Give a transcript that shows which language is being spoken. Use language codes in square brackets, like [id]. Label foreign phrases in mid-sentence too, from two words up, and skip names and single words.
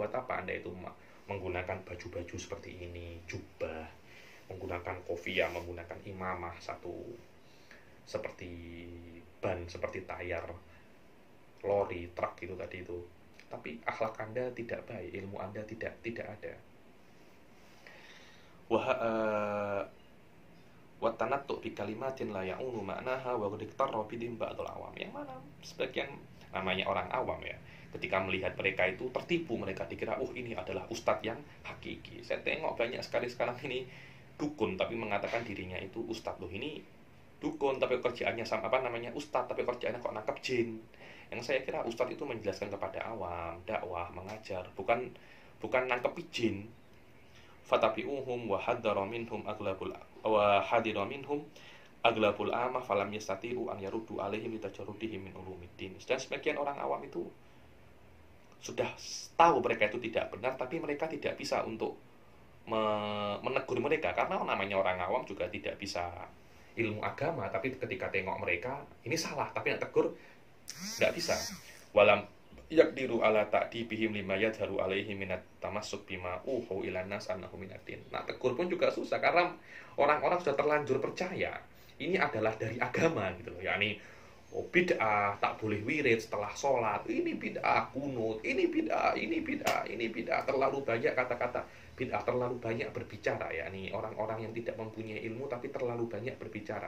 [id] Buat apa Anda itu menggunakan baju-baju seperti ini, jubah, menggunakan kopiah, menggunakan imamah seperti ban, seperti tayar lori, truk itu tadi itu. Tapi akhlak Anda tidak baik, ilmu Anda tidak ada. [ar] وتنطعوا بكلمات لا يعون معناها وقد اغتر بهم بعض العوام. [id] Yang mana sebagian namanya orang awam, ya, ketika melihat mereka itu tertipu, mereka dikira ini adalah ustadz yang hakiki. Saya tengok banyak sekali sekarang ini dukun tapi mengatakan dirinya itu ustadz. Loh, ini dukun tapi kerjaannya ustadz tapi kerjaannya kok nangkep jin. Yang saya kira ustadz itu menjelaskan kepada awam, dakwah, mengajar, bukan nangkep jin. [ar] فتبعهم وحذر منهم أغلب العامة فلم يستطيعوا أن يردوا عليهم لتجردهم من علوم الدين. [id] Dan sebagian orang awam itu sudah tahu mereka itu tidak benar, tapi mereka tidak bisa untuk menegur mereka, karena namanya orang awam juga tidak bisa ilmu agama. Tapi ketika tengok mereka ini salah, tapi nak tegur tidak bisa. [ar] ولم يقدر على تأديبهم لما يظهر عليه من التمسك بما أوهم إلى الناس أنه من الدين. [id] Nah, tegur pun juga susah karena orang-orang sudah terlanjur percaya ini adalah dari agama, gitu loh. Yakni bid'ah, tak boleh wirid setelah sholat, ini bid'ah, kunut, ini bid'ah, terlalu banyak kata-kata bid'ah, terlalu banyak berbicara, yakni orang-orang yang tidak mempunyai ilmu tapi terlalu banyak berbicara.